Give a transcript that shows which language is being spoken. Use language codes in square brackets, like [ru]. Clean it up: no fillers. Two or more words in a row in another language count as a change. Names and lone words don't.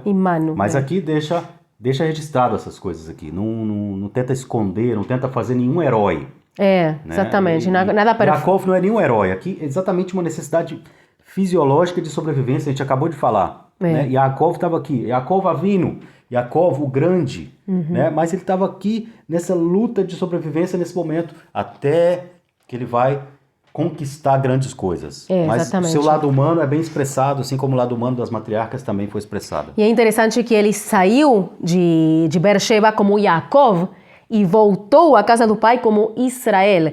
[pt] E mano. Mas aqui deixa registrado essas coisas aqui. Não tenta esconder, não tenta fazer nenhum herói. Né? Exatamente. Nada para... Yaakov não é nenhum herói. Aqui é exatamente uma necessidade fisiológica de sobrevivência. A gente acabou de falar. Né? Yaakov estava aqui. [he] יעקב אבינו. [pt] Yaakov o grande. Né? Mas ele estava aqui nessa luta de sobrevivência nesse momento. Até que ele vai conquistar grandes coisas. Mas exatamente. o seu lado humano é bem expressado, assim como o lado humano das matriarcas também foi expressado. E é interessante que ele saiu de Beersheba como Yaakov e voltou à casa do pai como Israel.